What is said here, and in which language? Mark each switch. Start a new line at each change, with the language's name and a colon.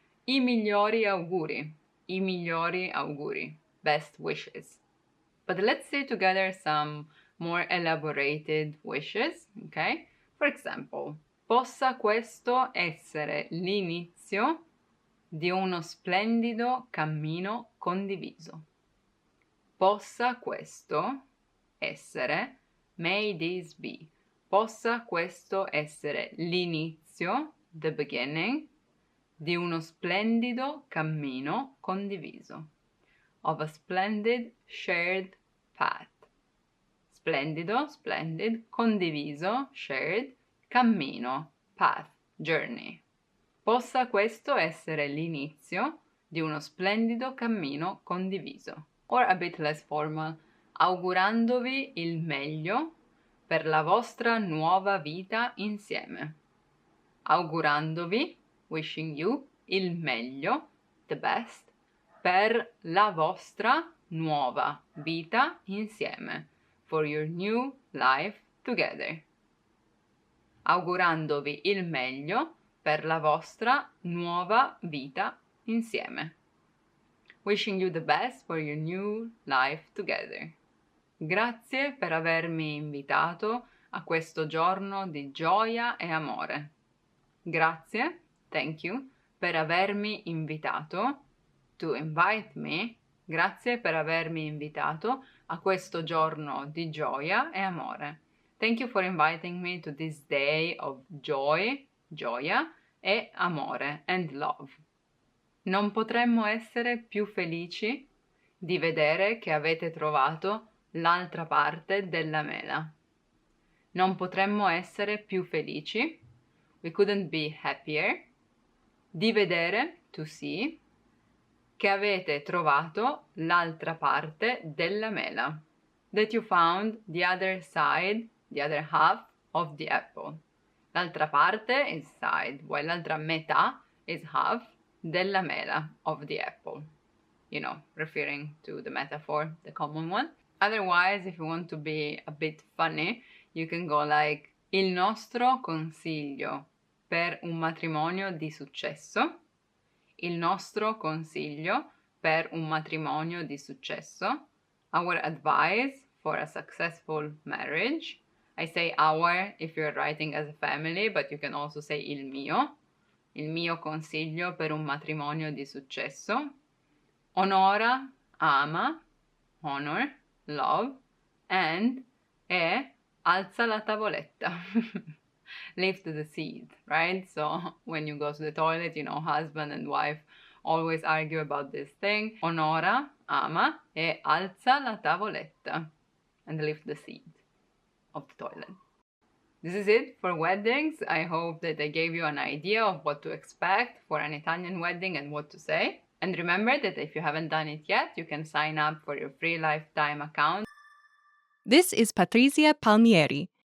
Italian: I migliori auguri,
English: best wishes. But let's say together some more elaborated wishes, okay? For example,
Italian: possa questo essere l'inizio di uno splendido cammino condiviso. Possa questo essere,
English: may this be,
Italian: possa questo essere l'inizio,
English: the beginning,
Italian: di uno splendido cammino condiviso,
English: of a splendid shared path.
Italian: Splendido,
English: splendid,
Italian: condiviso,
English: shared,
Italian: cammino,
English: path, journey.
Italian: Possa questo essere l'inizio di uno splendido cammino condiviso.
English: Or a bit less formal,
Italian: augurandovi il meglio per la vostra nuova vita insieme. Augurandovi,
English: wishing you,
Italian: il meglio,
English: the best,
Italian: per la vostra nuova vita insieme.
English: For your new life together.
Italian: Augurandovi il meglio per la vostra nuova vita insieme.
English: Wishing you the best for your new life together.
Italian: Grazie per avermi invitato a questo giorno di gioia e amore. Grazie,
English: thank you,
Italian: per avermi invitato,
English: to invite me.
Italian: Grazie per avermi invitato a questo giorno di gioia e amore.
English: Thank you for inviting me to this day of joy,
Italian: gioia, e amore,
English: and love.
Italian: Non potremmo essere più felici di vedere che avete trovato l'altra parte della mela. Non potremmo essere più felici,
English: we couldn't be happier,
Italian: di vedere,
English: to see,
Italian: che avete trovato l'altra parte della mela.
English: That you found the other side, the other half of the apple.
Italian: L'altra parte
English: is side, while
Italian: l'altra metà
English: is half
Italian: della mela
English: of the apple. You know, referring to the metaphor, the common one. Otherwise, if you want to be a bit funny, you can go like
Italian: il nostro consiglio per un matrimonio di successo. Il nostro consiglio per un matrimonio di successo.
English: Our advice for a successful marriage. I say our if you're writing as a family, but you can also say
Italian: il mio consiglio per un matrimonio di successo. Onora, ama,
English: honor, love, and
Italian: alza la tavoletta.
English: Lift the seat, right? So when you go to the toilet, you know, husband and wife always argue about this thing.
Italian: Onora, ama, alza la tavoletta.
English: And lift the seat of the toilet. This is it for weddings. I hope that I gave you an idea of what to expect for an Italian wedding and what to say. And remember that if you haven't done it yet, you can sign up for your free lifetime account. This is Patrizia Palmieri.